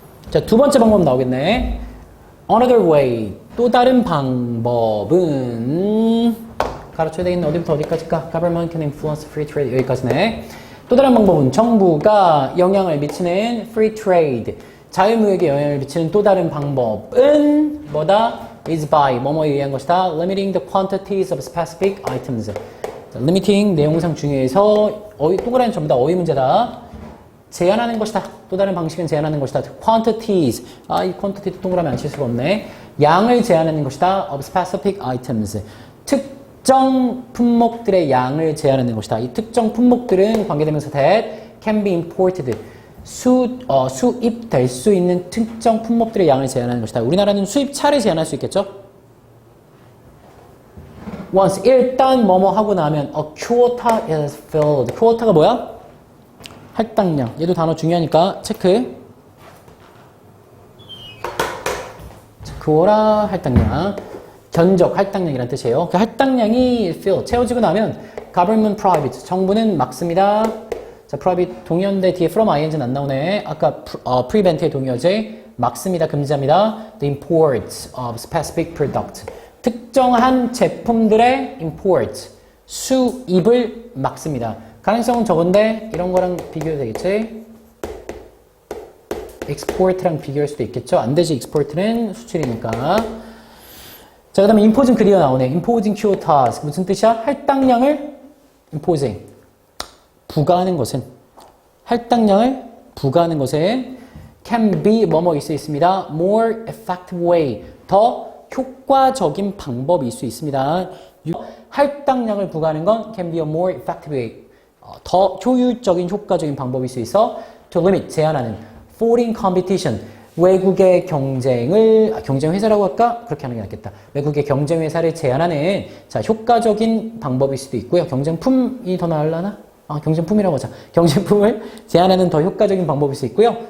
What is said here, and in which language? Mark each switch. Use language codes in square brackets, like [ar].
[ko] 자, 두 번째 방법 나오겠네. [en] Another way, [ko] 또 다른 방법은 가르쳐야 되겠네. 어디부터 어디까지일까? [en] Government can influence free trade. [ko] 여기까지네. 또 다른 방법은 정부가 영향을 미치는 free trade, 자유무역에 영향을 미치는 또 다른 방법은 뭐다? [en] is by, [ko] 뭐뭐에 의한 것이다. [en] limiting the quantities of specific items. [ko] 자, limiting 내용상 중요해서 동그라미 전부 다 어휘 문제다. 제한하는 것이다. 또 다른 방식은 제한하는 것이다. [en] quantities. [ko] 이 quantity 동그라미 안 칠 수가 없네. 양을 제한하는 것이다. [en] of specific items. [ko] 특정 품목들의 양을 제한하는 것이다. 이 특정 품목들은 관계대명사 [en] that can be imported. [ko] 수입될 수 있는 특정 품목들의 양을 제한하는 것이다. 우리나라는 수입차를 제한할 수 있겠죠? [en] once, [ko] 일단 뭐뭐 하고 나면 [en] a quota is filled. [ko] quota가 뭐야? 할당량. 얘도 단어 중요하니까 체크. quota, 할당량. 견적, 할당량이란 뜻이에요. 그 할당량이 fill, 채워지고 나면 government private, 정부는 막습니다. 자, private 동의어인데 뒤에 from ing는 안 나오네. 아까 prevent의 동의어제 막습니다. 금지합니다. [en] The import of specific product. [ko] 특정한 제품들의 import, 수입을 막습니다. 가능성은 적은데 이런 거랑 비교해도 되겠지? export랑 비교할 수도 있겠죠? 안 되지. export는 수출이니까. 자, 그 다음에 imposing 그리어 나오네. [en] imposing quotas. [ko] 무슨 뜻이야? 할당량을 imposing. 부과하는 것은, 할당량을 부과하는 것은 [en] can be [ko] 뭐뭐 있을 수 있습니다. [en] more effective way. [ko] 더 효과적인 방법일 수 있습니다. 할당량을 부과하는 건 [en] can be a more effective way. [ko] 더 효율적인 효과적인 방법일 수 있어. [en] to limit, [ko] 제한하는. [en] foreign competition. [ko] 외국의 경쟁 회사라고 할까? 그렇게 하는 게 낫겠다. 외국의 경쟁 회사를 제한하는 자, 효과적인 방법일 수도 있고요. 경쟁품이 더 나으려나? 경쟁품이라고 하자. 경쟁품을 제한하는 더 효과적인 방법일 수 있고요.